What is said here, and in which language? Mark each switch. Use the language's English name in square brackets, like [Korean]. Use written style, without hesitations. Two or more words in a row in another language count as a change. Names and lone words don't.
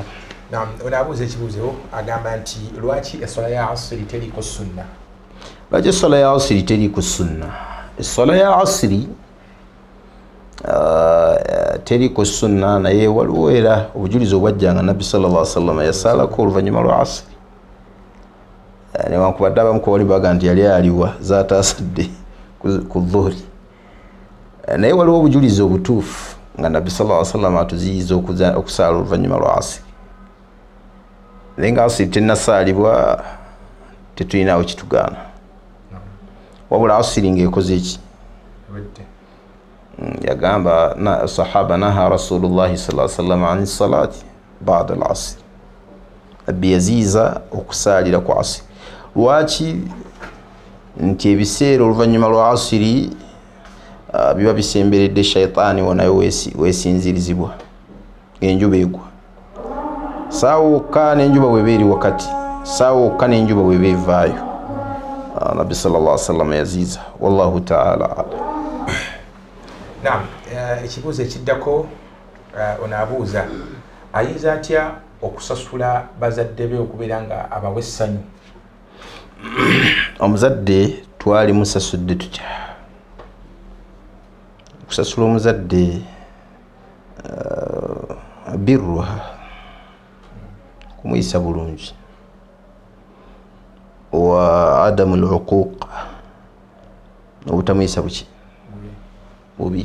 [Ganda] Naam, ono abuuza ekibuuzo agamba nti lwaki essola ya asiri teriko sunna? Lwaki essola ya asiri teriko sunna? Essola ya asiri teriko sunna naye waliwo era obujulizi obwajjanga Nabbi [Arabic] صلى الله عليه وسلم [Ganda] yasalako oluvannyuma lwa asiri. Newankubadde abamu ku bali baga nti yali aliwa zaataasadde ku dhuhri, naye waliwo obujulizi obutuufu nga Nabbi [Arabic] صلى الله عليه وسلم [Ganda] atuziyiza okusaala oluvannyuma lwa asiri. Naye nga asiri tennasaalibwa tetulinawo kitugaana, wabula asiri ng'ekoze eki yagamba sahaba [Arabic] نهى رسول الله صلى الله عليه وسلم عن صلاة بعد العصر. [Ganda] Nabbi yaziiza okusaalira ku asiri. Lwaki? Nti ebiseera oluvannyuma lwa asiri biba bisemberedde shayitaani wonayo weesinzirizibwa ng'enjuba egwa. Saawa okka n'enjuba bw'eba eri wakati, saawa okka n'enjuba bw'eba evaayo. Nabbi [Arabic] صلى الله عليه وسلم [Ganda] yaziiza. [Arabic] والله تعالى أعلم. [Ganda] Naam, ekibuuzo ekiddako ono abuuza ayinza atya okusasula bazadde be okubeera nga abawa essanyu? Omuzadde twali musasudde tutya? Okusasula omuzadde birruha, kumuyisa bulungi, [Arabic] وعدم العقوق, [Ganda] obutamuyisa buki bubi.